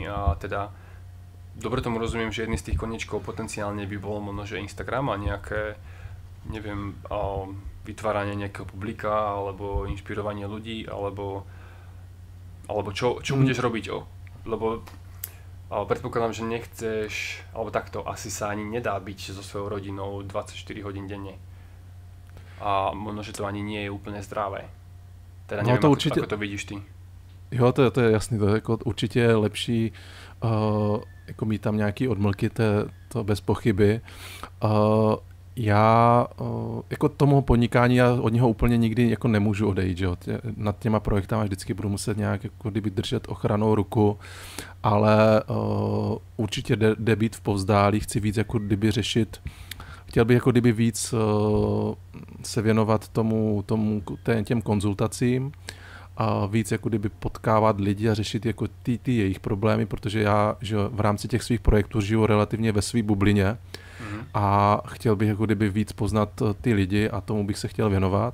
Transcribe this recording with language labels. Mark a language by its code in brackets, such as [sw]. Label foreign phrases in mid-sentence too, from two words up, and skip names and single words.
[sk] A teda dobre tomu rozumiem, že jedný z tých koničkov potenciálne by bol možno, že Instagram a nejaké, neviem, vytváranie nejakého publika alebo inšpirovanie ľudí alebo čo budeš robiť, lebo predpokladám, že nechceš, alebo takto, asi sa ani nedá byť so svojou rodinou 24 hodín denne. A možno, že to ani nie je úplne zdravé. Teda neviem, [cs] to určitě, [sk] ako to vidíš ty. [cs] Jo, to je jasný, to je jako určitě je lepší jako mít tam nějaký odmlky, to bez pochyby. Já jako tomu podnikání já od něho úplně nikdy jako nemůžu odejít, že jo. Nad těma projektama vždycky budu muset nějak jako kdyby držet ochranou ruku, ale určitě jde být v povzdálí, chci víc jako kdyby řešit, chtěl bych jako kdyby víc se věnovat těm konzultacím a víc jako kdyby potkávat lidi a řešit jako ty jejich problémy, protože já že v rámci těch svých projektů žiju relativně ve své bublině a chtěl bych jako kdyby víc poznat ty lidi a tomu bych se chtěl věnovat.